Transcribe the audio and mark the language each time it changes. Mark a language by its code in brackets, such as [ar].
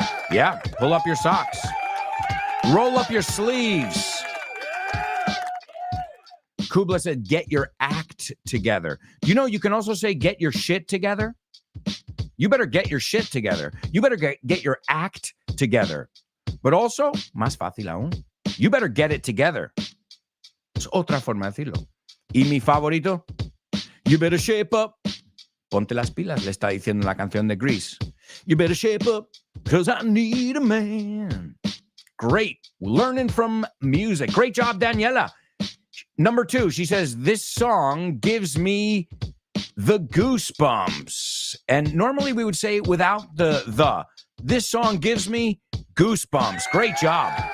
[en] Yeah, pull up your socks. Roll up your sleeves. Kubla said, get your act together. You can also say, get your shit together. You better get your shit together. You better get your act together. But also, [es] más fácil aún, [en] you better get it together. [es] Es otra forma de decirlo. Y mi favorito, [en] you better shape up. [es] Ponte las pilas, le está diciendo la canción de Grease. [en] You better shape up, because I need a man. Great. Learning from music. Great job, Daniela. Number 2, she says, this song gives me the goosebumps. And normally we would say without the. This song gives me goosebumps. Great job.